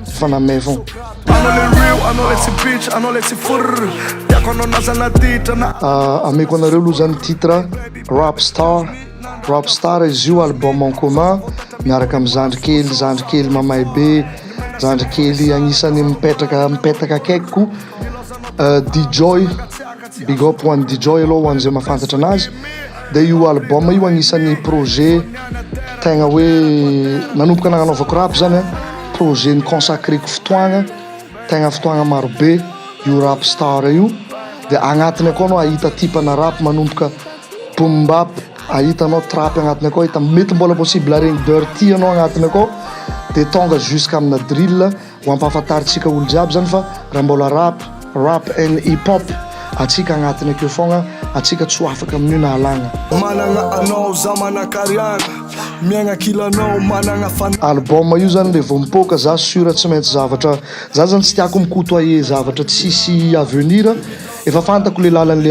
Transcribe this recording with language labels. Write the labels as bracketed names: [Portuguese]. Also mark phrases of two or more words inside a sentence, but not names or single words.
[Malagasy] ameko anareo aloha zany titre [English] rap star [Malagasy] izy io [French] album en commun [Malagasy] miaraka amin'ny zandrikely mamay be zandrikely agnisan'ny mipetaka akaikiko DJ [English] big up one [Malagasy] DJ aloha hoan'izay mahafantatra anazy de io album io agnisan'ny projet tegna hoe nanomboka nagnanaovako rap zany projet ny consacreko fotoagna marobe io [English] rap star [Malagasy] io de agnatiny akao anao ahita tipana rap manomboka [English] boom bap [Malagasy] ahitanao trap agnatiny akao ahita mety mbola possible regny dirty anao agnatiny akao de tonga jusqu'à amina drill ho ampahafantaritsika olo jiaby zany fa raha mbola [English] rap and hip hop [Malagasy] atsika agnatiny akeo fogna atsika tsy ho afaka amin'io na halagna album io zany le vao mipoka za sura tsy maintsy zavatra za zany tsy tiako mikotoye zavatra tsisy avenir efa fantako le lalan'le